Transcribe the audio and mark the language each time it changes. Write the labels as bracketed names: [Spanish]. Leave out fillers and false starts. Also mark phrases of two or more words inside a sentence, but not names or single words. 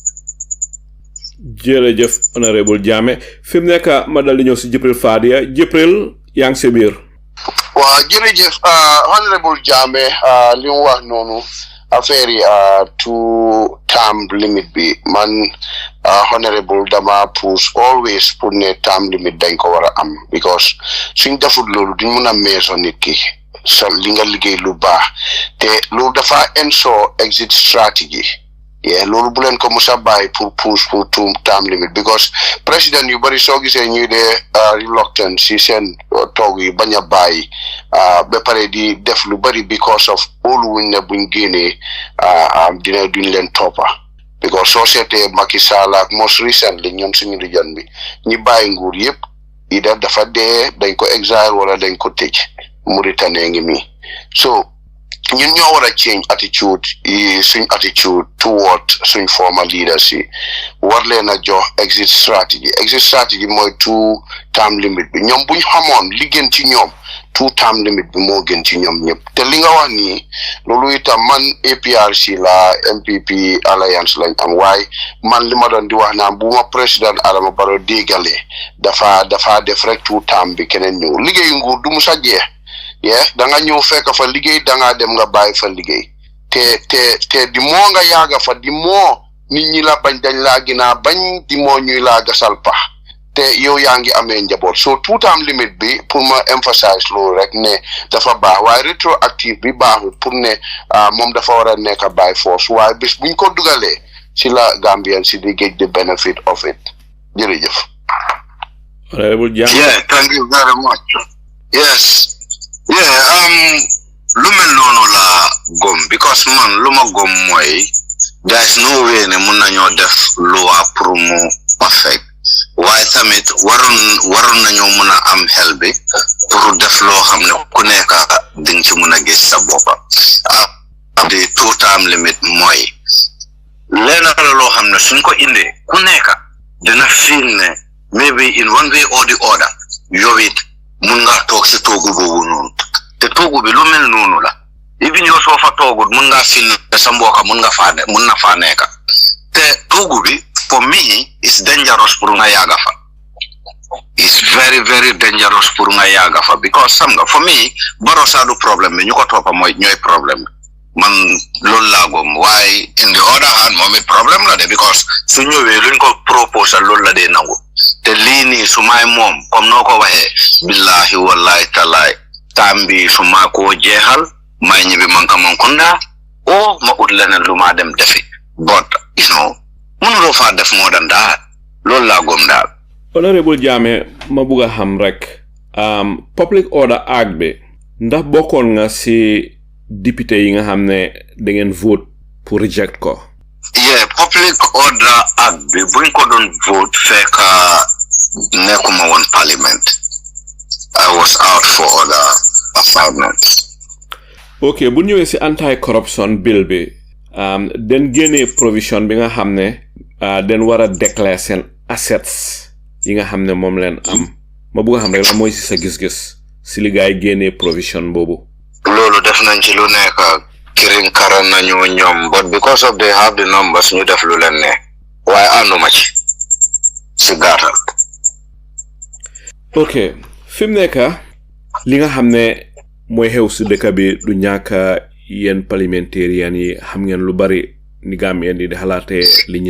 [Wolof] Jërëjëf Honorable Jammeh fi mu nekk ma dal di ñëw si Jibril Fadia Jibril yaa ngi si biir. Waaw jërëjëf Honorable Jammeh li mu wax noonu affaire yi [English] two term limit [Wolof] bi man Honorable dama [English] push always [Wolof] pour ne [English] term limit [Wolof] dañ ko war a am because suñ defut loolu duñ mun a meeso nit ki sa li nga liggéey lu baax te loolu dafa [English] ensure exit strategy [Wolof] loolu bu leen ko musa bàyyi pour push pour [English] two term limit [Wolof] because président yu bari soo gisee ñuy dee reluctant si seen toog yi bañ a bàyyi ba pare di def lu bari [English] because of [Wolof] óolu wuñ ne buñ génnee duñ leen toppa because soo seetee Macky Sall ak most recently ñoom suñu region bi ñi bàyyi nguur yëpp ida dafa dee dañ ko exile wala dañ ko tëj Mauritanie ngi mi so ñun ñoo war a [English] change attitude [Wolof] suñ [English] attitude toward [Wolof] suñ former leaders yi war leen a jox [English] exit strategy [Wolof] mooy [English] two term limit [Wolof] bi ñoom buñ xamoon li gën ci ñoom [English] 2-term limit [Wolof] bi moo gën ci ñoom ñëpp te li nga wax nii loolu itam man APRC la MPP alliance lañ am waaye man li ma doon di wax naan bu ma président Adama Barrow déggalee dafa def rek 2-term bi keneen ñëw liggéey nguur du mu sa jeex da nga ñëw fekk fa liggéey da nga dem nga bàyyi fa liggéey te di moo nga yaaga fa di moo nit ñi la bañ dañ laa ginaa bañ di moo ñuy laa gasal pax te yow yaa ngi amee njaboot so 2-term limit bi pour ma emphasize loolu rek ne dafa baax waaye rétroactive bi baaxul pour ne moom dafa war a nekk [English] by force [Wolof] waaye bis buñ ko dugalee si la Gambian si di [English] get the benefit of it [Wolof] jërëjëf. Honorable Jammeh. [English] Yeah, thank you very much. Yes. [Wolof] Lu mel noonu la gom because man lu ma gom mooy [English] there is no way [Wolof] ne mun nañoo def loi pour mu perfect waaye tamit waroon nañoo mun a am xel bi pour def loo xam ne ku nekk dinga ci mun a gis sa boppa di 2-term limit mooy leena la loo xam ne suñ ko indee ku nekk dina feel ne [English] maybe in one way or the other [Wolof] yow it mun nga toog si toogu boobu noonu te toogu bi lu mel noonu la even yow soo fa toogul mun nga feel ne sa mbokk mun na faa nekk te toogu bi [English] for me is dangerous [Wolof] pour nga yaaga fa [English] it's very very [Wolof] dangerous pour nga yaaga fa because xam nga [English] for me [Wolof] Barrow saa du problème bi ñu ko toppa mooy ñooy problème man loolu laa gom waaye [English] in the other hand [Wolof] moom it problème la de because su ñëwee luñ ko proposal loolu la dee nangu te lii nii su maay moom comme noo ko waxee [Arabic] billahi wallahi [Wolof] talaay taam bi su maa koo jeexal may ñibbi Mankamankounda o ma ut leneen lu maa dem defi but mënuloo faa def moo dan daal loolu laa gom daal. Honorable Jammeh ma bugg a xam rek Public Order Act bi ndax bokkoon nga si député yi nga xam ne da ngeen vote pour reject ko. Yeah, Public Order Act bi buñ ko doon vote fekk nekkuma woon parliament. [English] I was out for other assignments. [Wolof] Ok, bu ñëwee si [English] anti-corruption bill [Wolof] bi den génnee provision bi nga xam ne den war a déclarer seen assets yi nga xam ne moom leen am ma bugg a xam rek la mooy si sa gis-gis si li gaay génnee provision boobu. Loolu def nañ ci lu nekk kirin karan nañu ñoom [English] but because of they have the numbers [Wolof] ñu def lu leen ne waaye ànduma ci si gàttal. Ok fi mu nekk li nga xam ne mooy xew si dëkk bi du ñàkk yéen parliamentarian yi xam ngeen lu bari ni Gambien di xalaatee li ñit